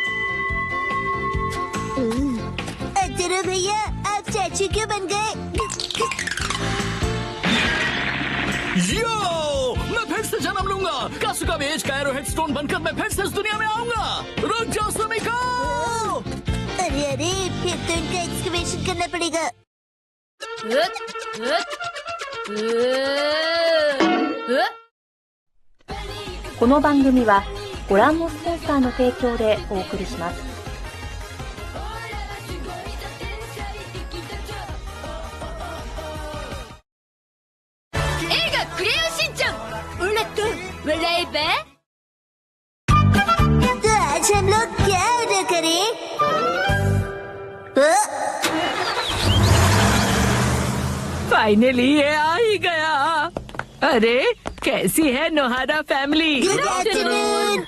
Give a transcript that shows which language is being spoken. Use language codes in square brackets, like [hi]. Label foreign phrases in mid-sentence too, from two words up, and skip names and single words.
[hi] अतुरु भैया, आप चाचू क्यों बन गए? यो, मैं फिर से जन्म लूंगा। कासुकाबे एज का [en] arrowhead stone [hi] बनकर मैं फिर से इस दुनिया में आऊंगा। रुक जाओ सुमिको। अरे फिर तो इनका एक्सकवेशन करना पड़ेगा। [ja] この番組はご覧のスポンサーの提供でお送りします。映画クレヨンしんちゃん、オラと笑えば。 [hi] तो आज हम लोग क्या ऑर्डर करें? फाइनली ये आ ही गया। अरे कैसी है नोहारा फैमिली? [en] good afternoon.